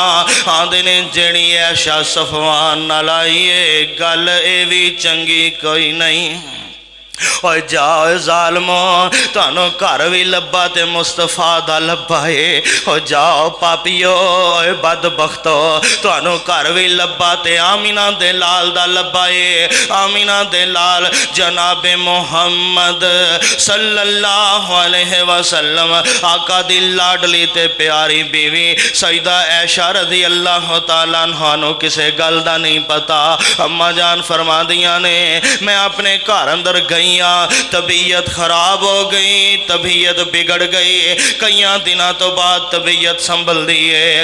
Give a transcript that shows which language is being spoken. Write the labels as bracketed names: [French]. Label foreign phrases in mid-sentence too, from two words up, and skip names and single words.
[Punjabi] آندے نے جڑی عائشہ صفوان نال آئی ہے گل اے بھی چنگی کوئی نہیں. اوئے جاؤ ظالمو تہانوں گھر بھی لبا تے مصطفیٰ دا لبا ہے. او جاؤ پاپیو اوئے بدبختو تہانوں گھر بھی لبا تے آمنہ دے لال دا لبا ہے. آمنہ دے لال جنابِ محمد [Arabic] صلى الله عليه وسلم [Punjabi] آقا دی لاڈلی تے پیاری بیوی سیدہ عائشہ [Arabic] رضي الله تعالى عنها [Punjabi] نوں کسے گل دا نہیں پتا. اماں جان فرماندیاں نے میں اپنے گھر اندر گئی، طبیعت خراب ہو گئی، طبیعت بگڑ گئی، کئی دنوں تو بعد طبیعت سنبھل دی ہے.